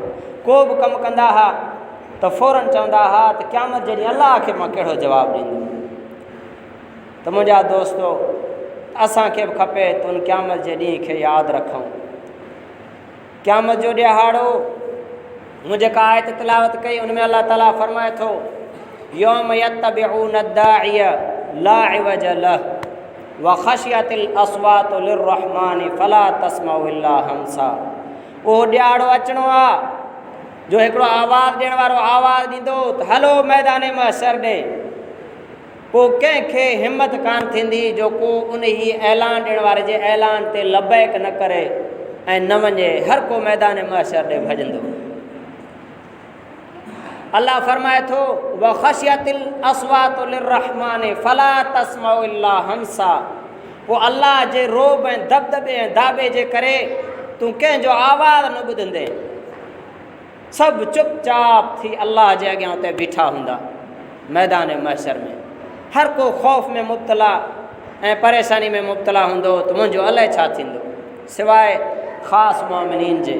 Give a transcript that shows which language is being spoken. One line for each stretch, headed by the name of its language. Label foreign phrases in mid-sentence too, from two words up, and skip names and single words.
Sindhi: को बि कमु कंदा हुआ त फ़ौरन चवंदा हुआ त क़यामत जहिड़ी अलाह खे मां कहिड़ो जवाबु ॾींदुमि। त मुंहिंजा दोस्तो असांखे बि खपे त उन क़यामत जे ॾींहं खे यादि रखूं। क़यामत जो ॾिहाड़ो मूं जेका आयत तिलावत कई उन में अल्लाह ताला फरमाए थो
Arabic: يومئذ يتبعون الداعي لا عوج له وخشعت الأصوات للرحمن فلا تسمع إلا همسا.
Sindhi: उहो ॾिहाड़ो अचिणो आहे जो हिकिड़ो आवाज़ु ॾियण वारो आवाज़ु ॾींदो त हलो मैदान महशर ॾे। पोइ कंहिंखे हिमत कान थींदी जो को उन ई ऐलान ॾियण वारे जे ऐलान ते लबैक न करे ऐं न वञे। हर को मैदान महशर ॾे भॼंदो। अल्लाह फरमाए थो
Arabic: وخشعت الأصوات للرحمن فلا تسمع إلا همسا.
Sindhi: पोइ अल्लाह जे रोब ऐं दबदबे ऐं दाबे जे करे तूं कंहिंजो आवाज़ु न ॿुधंदे। सभु चुपचाप थी अल्लाह जे अॻियां उते बीठा हूंदा मैदान महशर में। हर को ख़ौफ़ में मुब्तला ऐं परेशानी में मुब्तला हूंदो त मुंहिंजो अलाए छा थींदो सवाइ ख़ासि मोमिनीन जे।